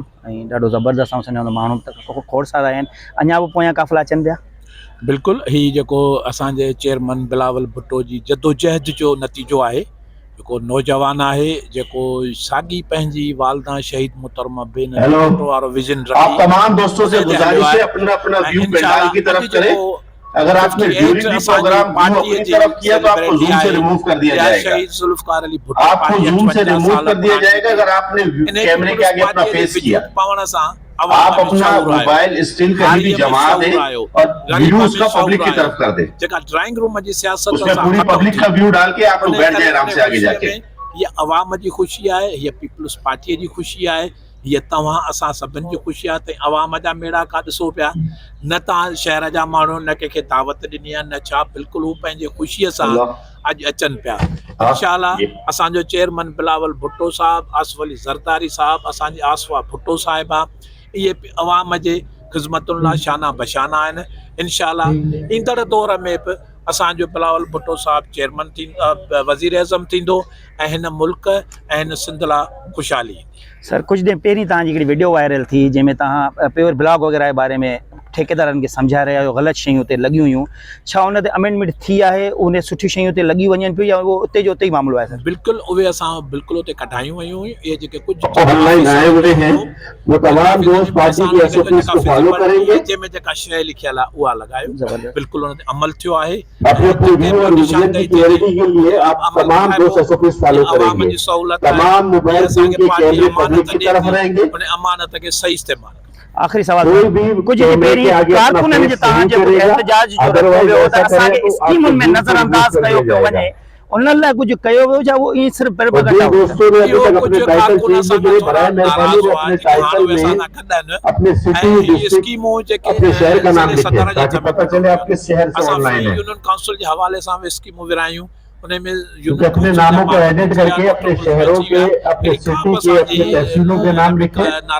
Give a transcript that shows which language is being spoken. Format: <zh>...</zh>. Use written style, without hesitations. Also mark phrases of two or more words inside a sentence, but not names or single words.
<sd>ऐं ॾाढो ज़बरदस्त ऐं सम्झो माण्हू त खोड़ सारा आहिनि, अञा बि पोयां काफ़िला अचनि पिया। बिल्कुलु, हीउ जेको असांजे चेयरमैन बिलावल भुट्टो जी जदोजहद जो नतीजो आहे, जेको नौजवान आहे, जेको साॻी पंहिंजी वालदा शहीद मुहतरमा बेनज़ीर भुट्टो वारो विजन</sd> <ur>آپ تمام دوستوں سے گزارش ہے اپنا اپنا ویو پنڈال کی طرف کریں. اگر آپ نے</ur> <en>during the program</en> <ur>اپنی طرف کیا تو آپ کو زوم سے ریموو کر دیا جائے گا. آپ کو زوم سے ریموو کر دیا جائے گا اگر آپ نے کیمرے کے آگے اپنا فیس کیا. آپ اپنا موبائل اسٹل کہیں بھی جما دیں اور ویو اس کا پبلک کی طرف کر دیں.</ur> <en>drawing room</en> <sd>जी सियासत</sd> <ur>اس میں پوری پبلک کا ویو ڈال کے آپ لوگ بیٹھ جائے آرام سے آگے جا کے.</ur> <sd>ये अवाम जी खुशी है, ये पीपल्स पार्टी जी खुशी है, ये तव्हां असां सभिनि जी खुशी आहे। त अवाम जा मेड़ा का ॾिसो पिया, न तव्हां शहर जा माण्हू न कंहिंखे दावत ॾिनी आहे न छा, बिल्कुलु हू पंहिंजे ख़ुशीअ सां अॼु अचनि पिया। इंशाअल्लाह असांजो चेयरमैन बिलावल भुट्टो साहब, आसिफ अली ज़रदारी साहब, असांजी आसफा भुट्टो साहिबा, इहे अवाम जे ख़िदमतुनि लाइ शाना बशाना आहिनि। इंशाअल्लाह ईंदड़ दौर में बि असांजो बिलावल भुट्टो साहब चेयरमैन वज़ीर आज़म थींदो ऐं हिन मुल्क ऐं हिन सिंध लाइ ख़ुशहाली ईंदी। सर, कुछ दिन पहिरीं तव्हांजी हिकिड़ी वीडियो वायरल थी जंहिंमें तव्हां</sd> <en>pure blog</en> <sd>वग़ैरह जे बारे में ठेकेदारनि खे सम्झाए रहिया आहियो, ग़लति शयूं उते लॻियूं हुयूं, छा उन ते अमेंडमेंट थी आहे? उन सुठी शयूं उते लॻी वञनि पियूं या उहो उते जो उते ई मामिलो आहे? सर, बिल्कुलु उहे असां बिल्कुलु उते कढायूं वयूं हुयूं। इहे जेके कुझु</sd> <ur>آن لائن آئے ہوئے ہیں وہ تمام دوست پارٹی کی ایس او پیز کو فالو کریں گے.</ur> <sd>जंहिंमें जेका शइ लिखियल आहे उहा लॻायो। बिल्कुलु उन ते अमल थियो आहे।</sd> <ur>اپنے ویو اور وژن کی کلیرٹی کے لیے آپ تمام دوست ایس او پیز فالو کریں گے. تمام موبائل فون کے کیمرے پبلک کی طرف رہیں گے.</ur> <sd>उन अमानत के सही इस्तेमाल। आखिरी सवाल, कुछ पहिरीं कारकुननि जे तव्हांजे एहतजाज जो रखियो वियो त असांखे स्कीमुनि में नज़रअंदाज कयो पियो वञे, उन लाइ कुझु कयो वियो छा? वो ईअं सिर्फ़</sd> <ur>دوستوں نے ابھی تک اپنے ٹائٹل چینج کرے برائے مہربانی اپنے ٹائٹل میں اپنے</ur> <en>city district</en> <ur>اپنے شہر کا نام لکھیں تاکہ پتہ چلے آپ کے شہر سے آن لائن ہے.</ur> <en>union council</en> <ur>کے حوالے سے ہم اسکیموں ورایوں، انہیں میں اپنے ناموں کو ایڈٹ کر کے اپنے شہروں کے، اپنے سٹی کے، اپنے تحصیلوں کے نام لکھیں.</ur>